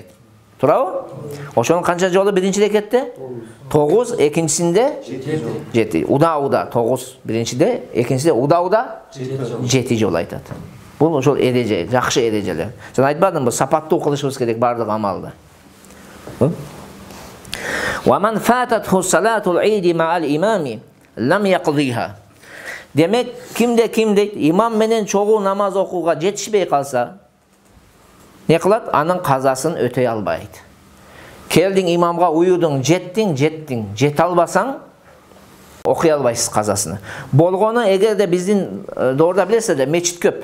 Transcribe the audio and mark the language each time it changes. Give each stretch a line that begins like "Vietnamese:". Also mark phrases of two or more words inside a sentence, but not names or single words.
Kyrgyz: Турабы? Ошонун канча жолу биринчи рекетте? 9, экинчисинде 7. Уда 9 биринчиде, экинчисинде уда 7 жолу айтат. Бул ошол эреже, жакшы эрежелер. Жана айтпадымбы, сапаттуу кылышыбыз керек бардык амалды.
Arabic: ومن فاتته صلاة العيد مع الإمام لم يقضها.
Kyrgyz: Демек, ким дейт, имам менен чогуу намаз окууга жетишпей калса, не кылат? Анын казасын өтөй албайт. Келдиң имамга уюдуң, жеттиң, жете албасаң, окуй албайсыз казасыны. Болгону эгерде биздин доорда билесиздер, мечит көп.